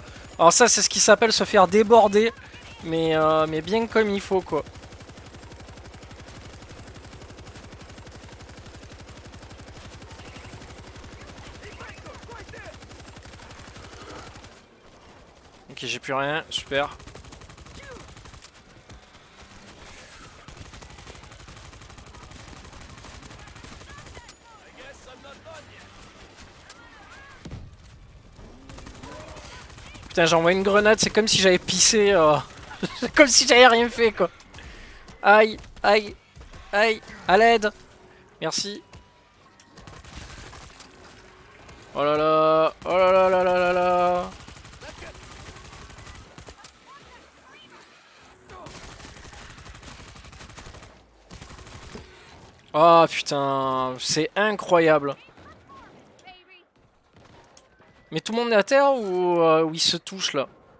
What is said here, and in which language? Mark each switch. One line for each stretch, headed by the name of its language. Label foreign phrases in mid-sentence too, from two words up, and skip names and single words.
French: Alors ça, c'est ce qui s'appelle se faire déborder. Mais bien comme il faut, quoi. Ok, j'ai plus rien, super.
English: I guess I'm not done yet.
French: Putain, j'envoie une grenade, c'est comme si j'avais pissé. C'est comme si j'avais rien fait, quoi. Aïe, aïe, aïe, à l'aide. Merci. Oh là là, oh là là là là là là. Oh putain, c'est incroyable. Mais tout le monde est à terre ou il se touche là?